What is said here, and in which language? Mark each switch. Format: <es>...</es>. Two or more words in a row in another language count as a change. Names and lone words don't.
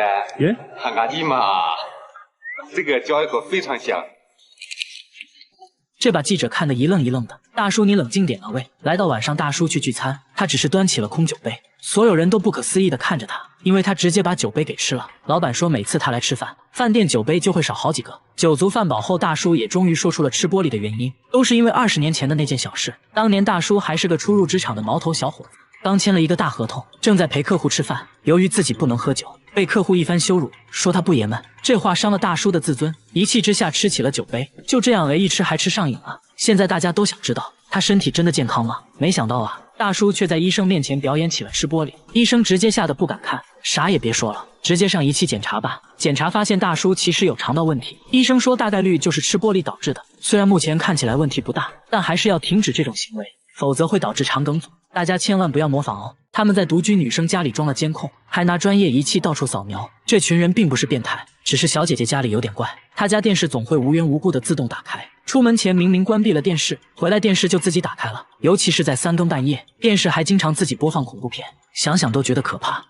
<zh>喊嘎叽嘛，這個嚼一口非常香。這把記者看得一愣一愣的。大叔，你冷靜點啊喂！來到晚上，大叔去聚餐，他只是端起了空酒杯，所有人都不可思議地看着他，因為他直接把酒杯給吃了。老闆說每次他來吃飯，飯店酒杯就會少好幾個。酒足飯飽後，大叔也終於說出了吃玻璃的原因，都是因為20年前的那件小事。當年大叔還是個初入職場的毛頭小伙子，剛簽了一個大合同，正在陪客戶吃飯，由於自己不能喝酒，被客戶一番羞辱，說他不爺們。這話傷了大叔的自尊，一氣之下吃起了酒杯，就這樣一吃還吃上癮了。現在大家都想知道他身體真的健康嗎？沒想到啊，大叔卻在醫生面前表演起了吃玻璃，醫生直接嚇得不敢看，啥也別說了，直接上儀器檢查吧。檢查發現大叔其實有腸道問題，醫生說大概率就是吃玻璃導致的，雖然目前看起來問題不大，但還是要停止這種行為，否則會導致腸梗阻。大家千萬不要模仿哦。他們在獨居女生家裡裝了監控，還拿專業儀器到處掃描。這群人並不是變態， 只是小姐姐家裡有點怪，她家電視總會無緣無故的自動打開，出門前明明關閉了電視，回來電視就自己打開了，尤其是在3更半夜，電視還經常自己播放恐怖片，想想都覺得可怕。</zh>